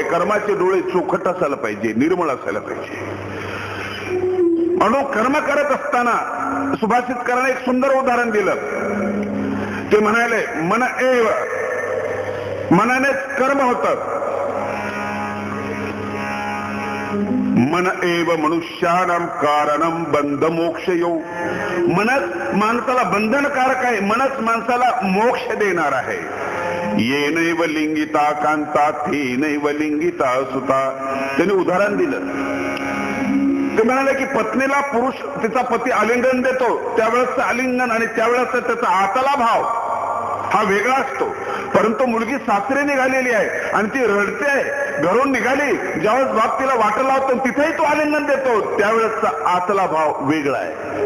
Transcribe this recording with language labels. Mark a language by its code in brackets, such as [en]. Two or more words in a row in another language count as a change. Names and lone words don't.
[mr] कर्माचे डोळे चोखट असायला पाहिजे, निर्मळ असायला पाहिजे. म्हणून कर्म करत असताना सुभाषितकाराने एक सुंदर उदाहरण दिलं. ते म्हणाले [sa] मन एव, [mr] मनानेच कर्म होतं. [sa] मन एव मनुष्यानां कारणं बंध मोक्ष यो. [mr] मनच माणसाला बंधनकारक आहे, मनच माणसाला मोक्ष देणार आहे. [sa] ये नैव लिंगिता कांता ते नैव लिंगिता सुता. [mr] त्याने उदाहरण दिलं. ते म्हणाले की पत्नीला पुरुष तिचा पती आलिंगन देतो, त्यावेळेस आलिंगन आणि त्यावेळेस त्याचा आतला भाव हा वेगळा असतो. परंतु मुलगी सासरे निघालेली आहे आणि ती रडते आहे, घरून निघाली, ज्यावेळेस बाप तिला वाट लावतो तिथेही तो आलिंगन देतो, त्यावेळेसचा आतला भाव वेगळा आहे.